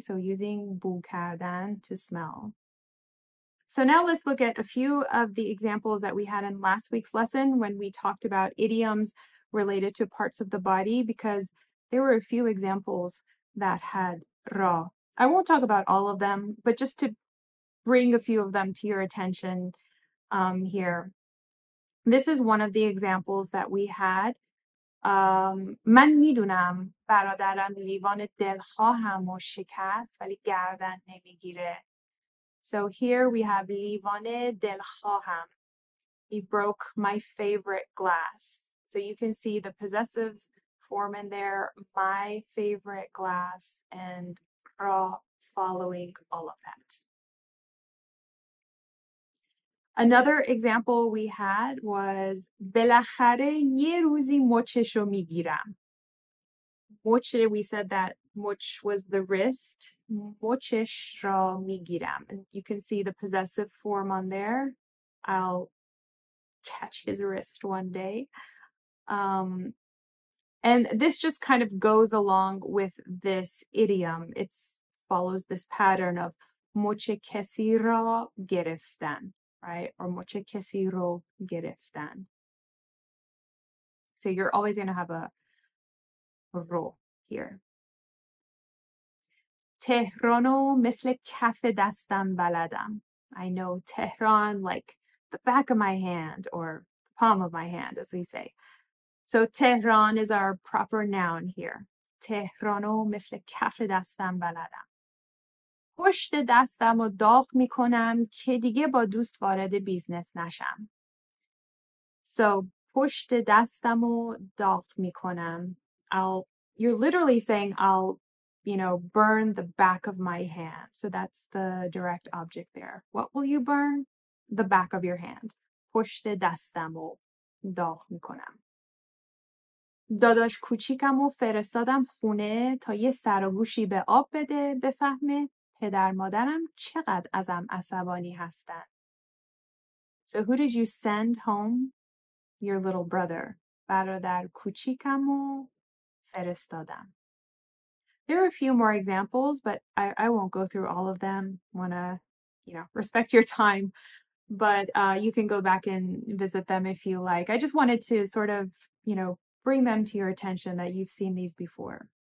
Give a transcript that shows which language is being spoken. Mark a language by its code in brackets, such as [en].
[en] So using بو کردن to smell. So now let's look at a few of the examples that we had in last week's lesson when we talked about idioms related to parts of the body, because there were a few examples that had ra. I won't talk about all of them, but just to bring a few of them to your attention here. This is one of the examples that we had. [fa] من میدونم برادرم لیوان دلخواهم و شکست ولی گردن نمیگیره. [en] So here we have [fa] لیوان دلخواهم. [en] He broke my favorite glass. So you can see the possessive form in there, my favorite glass, and را following all of that. Another example we had was [fa] بالاخره یه روزی مچشو میگیرم. [en] مچ, we said that مچ was the wrist. [fa] مچش را میگیرم. [en] And you can see the possessive form on there. I'll catch his wrist one day. And this just kind of goes along with this idiom. It follows this pattern of [fa] مچ کسی را گرفتن, [en] right? Or [fa] مچ کسی رو گرفتن. [en] So you're always going to have a رو here. [fa] تهرانو مثل کف دستم بلدم. [en] I know Tehran like the back of my hand or the palm of my hand, as we say. So Tehran is our proper noun here. [fa] تهرانو مثل کف دستم بلدم. پشت دستم رو داغ میکنم که دیگه با دوست وارد بیزنس نشم. [en] So [fa] پشت دستم رو داغ میکنم. [en] You're literally saying I'll, burn the back of my hand. So that's the direct object there. What will you burn? The back of your hand. [fa] پشت دستم رو داغ میکنم. داداش کوچیکم رو فرستادم خونه تا یه سر و گوشی به آب بده بفهمه پدر مادرم چقدر ازم عصبانی هستن. [en] So who did you send home? Your little brother. [fa] برادر کوچیکم رو فرستادم. [en] There are a few more examples, but I won't go through all of them. Want to, respect your time. But you can go back and visit them if you like. I just wanted to sort of, bring them to your attention that you've seen these before.